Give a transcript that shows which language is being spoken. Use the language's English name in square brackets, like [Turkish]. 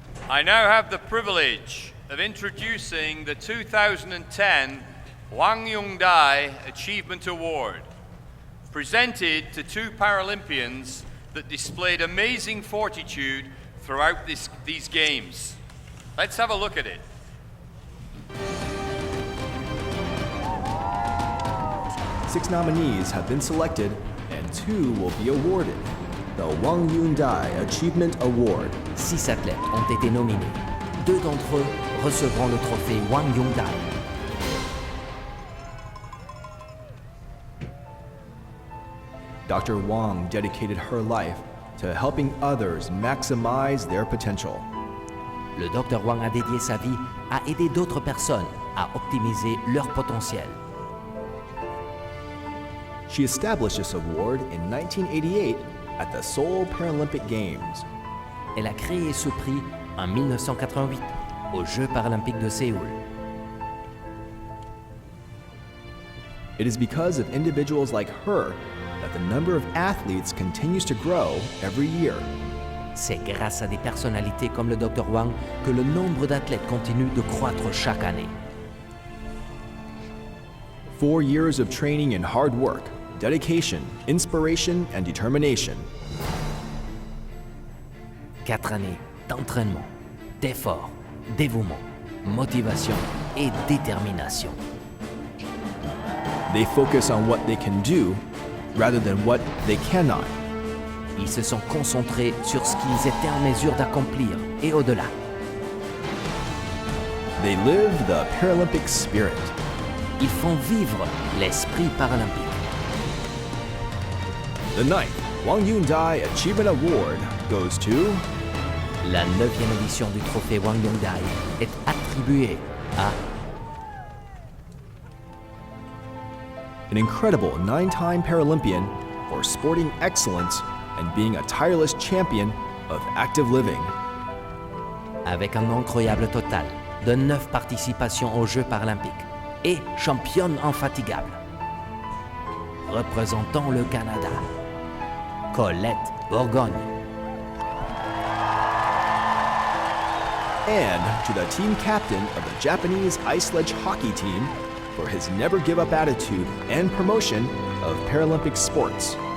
[English] I now have the privilege of introducing the 2010 Wang Yung Dai Achievement Award, presented to 2 Paralympians that displayed amazing fortitude throughout these games. Let's have a look at it. Six nominees have been selected and 2 will be awarded. The Wang Yung Dai Achievement Award. [French] 6 athlètes ont été nominés. 2 d'entre eux recevront le trophée Wang Yung Dai. [English] Dr. Wang dedicated her life to helping others maximize their potential. [French] Le Dr Wang a dédié sa vie à aider d'autres personnes à optimiser leur potentiel. [English] She established this award in 1988 at the Seoul Paralympic Games. [French] Elle a créé ce prix en 1988 aux Jeux paralympiques de Séoul. [English] It is because of individuals like her that the number of athletes continues to grow every year. [French] C'est grâce à des personnalités comme le Dr Wang que le nombre d'athlètes continue de croître chaque année. [English] 4 years of training and hard work, dedication, inspiration, and determination. [French] 4 années d'entraînement, d'effort, dévouement, motivation et détermination. [English] They focus on what they can do rather than what they cannot. [French] Ils se sont concentrés sur ce qu'ils étaient en mesure d'accomplir et au-delà. [English] They live the Paralympic Spirit. [French] Ils font vivre l'esprit paralympique. [English] The 9th Wang Yun-dai Achievement Award goes to [French] La 9e édition du trophée Wang Yun-dai est attribuée à [English] an incredible 9-time Paralympian for sporting excellence and being a tireless champion of active living. [French] avec un incroyable total de 9 participations aux Jeux paralympiques et championne infatigable. Représentant le Canada, Colette Bourgogne. [English] And to the team captain of the Japanese ice sledge hockey team for his never-give-up attitude and promotion of Paralympic sports.